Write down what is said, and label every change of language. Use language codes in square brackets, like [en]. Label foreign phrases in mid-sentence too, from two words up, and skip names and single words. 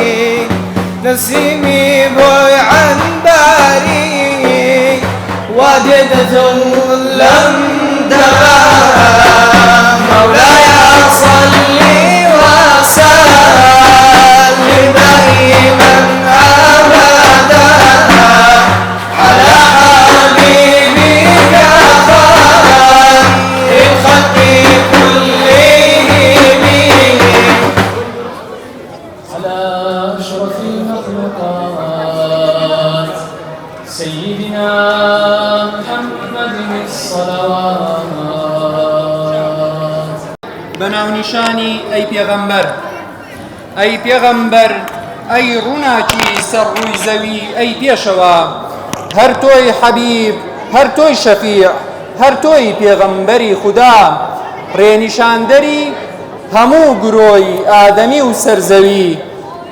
[ar] نسيمي بوي عنباري واددة لم دبا مولاي صل وسلم دائما أبدا على حبيبك خير الخلق كلهم على أشرف المخلوقات سيدنا محمد الصلوات [ckb] بەناونیشانی ئەی پێغەمبەر ئەی پێغەمبەر ئەی ڕووناکی سەر ڕووی زەوی ئەی پێشەوە هەر تۆی حەبیب هەر تۆی شەفیع هەر تۆی پێغەمبەری خودا ڕێنیشاندەری هەموو گرۆی ئادەمی و سەرزەوی